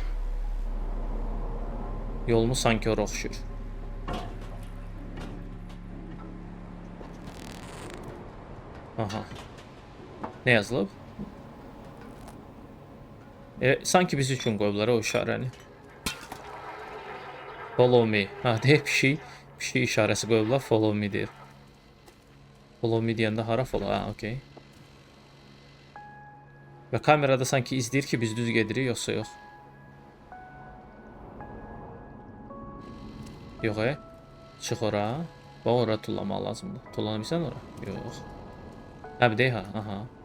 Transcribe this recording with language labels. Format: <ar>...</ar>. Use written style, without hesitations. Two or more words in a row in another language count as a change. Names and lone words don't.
<az>Yolumuz sanki ora oxşur. Aha. Ne yazılıb? Sanki biz üçün qoyublar o işarəni.</az> <en>Follow me.</en> <az>Ha, deyək pişik işarəsi qoyublar,</az> <en>follow me</en> <az>deyir.</az> <en>Follow me</en> <az>deyəndə hara follow? Ha, okey. Və kamerada sanki izləyir ki, biz düz gedirik, yoxsa yox. Yox, çıx ora. Və ora tullamaq lazımdır. Tullana bilsən ora? Yox. Hə, bir deyək ha. Aha.</az>